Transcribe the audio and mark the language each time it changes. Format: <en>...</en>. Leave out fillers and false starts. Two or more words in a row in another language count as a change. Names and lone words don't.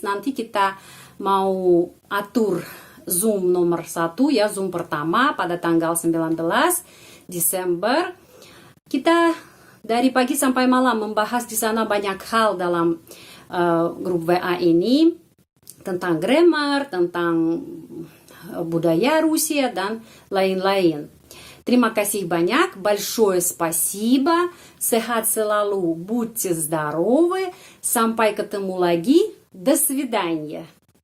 <id>Nanti kita mau atur Zoom nomor 1 ya, Zoom pertama pada tanggal 19 Desember. Kita dari pagi sampai malam membahas di sana banyak hal dalam grup WA ini, tentang grammar, tentang budaya Rusia dan lain-lain. Terima kasih banyak,</id> <ru>большое спасибо,</ru> <id>sehat selalu,</id> <ru>будьте здоровы,</ru> <id>sampai ketemu lagi,</id> <ru>до свидания.</ru>